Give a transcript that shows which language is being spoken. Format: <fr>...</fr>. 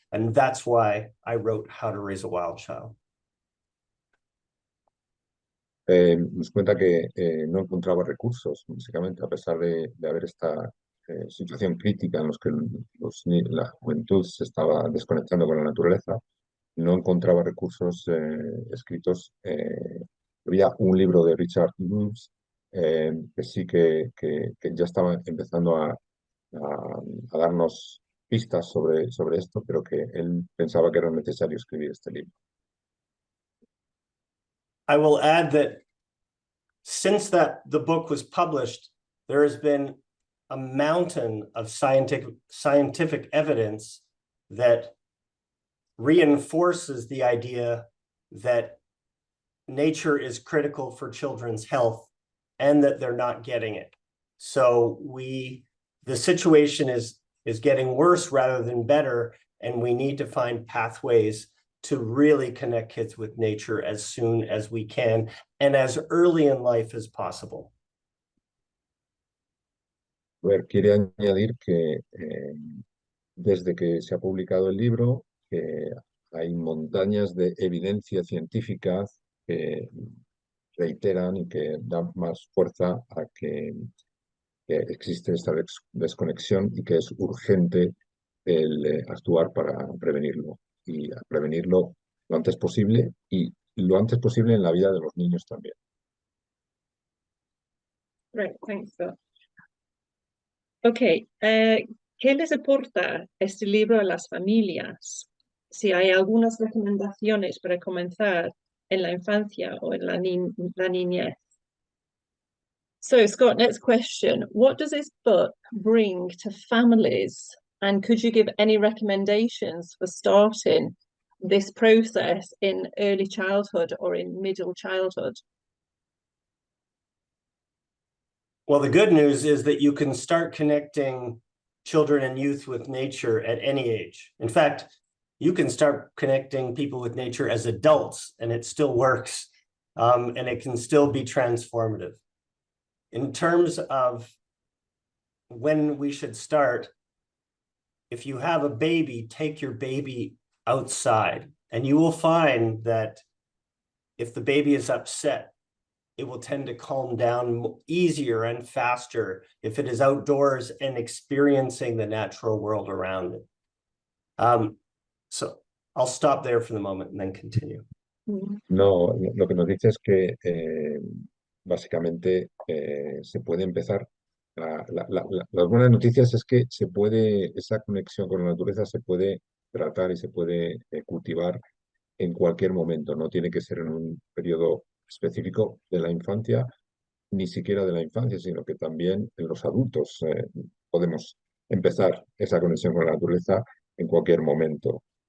<en>And that's why I wrote How to Raise a Wild Child.</en> <es>Nos cuenta que no encontraba recursos, básicamente, a pesar de haber esta situación crítica en los que la juventud se estaba desconectando con la naturaleza, no encontraba recursos escritos. Había un libro de Richard Louve que sí que ya estaba empezando a darnos pistas sobre esto, pero que él pensaba que era necesario escribir este libro.</es> <en>I will add that since the book was published, there has been a mountain of scientific evidence that reinforces the idea that nature is critical for children's health and that they're not getting it. So the situation is getting worse rather than better, and we need to find pathways to really connect kids with nature as soon as we can and as early in life as possible.</en> <es>A ver, quiere añadir que desde que se ha publicado el libro, hay montañas de evidencia científica que reiteran y que dan más fuerza a que existe esta desconexión y que es urgente el actuar para prevenirlo. Y a prevenirlo lo antes posible y lo antes posible en la vida de los niños también.</es> <en>Right, thanks, Scott.</en> <es>Okay, ¿qué les aporta este libro a las familias? Si hay algunas recomendaciones para comenzar en la infancia o en la niñez.</es> <en>So, Scott, next question. What does this book bring to families? And could you give any recommendations for starting this process in early childhood or in middle childhood? Well, the good news is that you can start connecting children and youth with nature at any age. In fact, you can start connecting people with nature as adults, and it still works, and it can still be transformative. In terms of when we should start, if you have a baby, take your baby outside. And you will find that if the baby is upset, it will tend to calm down easier and faster if it is outdoors and experiencing the natural world around it. So I'll stop there for the moment and then continue.</en> <es>No, lo que nos dice es que básicamente se puede empezar. Las buenas noticias es que se puede, esa conexión con la naturaleza se puede tratar y se puede cultivar en cualquier momento. No tiene que ser en un periodo específico de la infancia, ni siquiera de la infancia, sino que también en los adultos podemos empezar esa conexión con la naturaleza en cualquier momento.</es>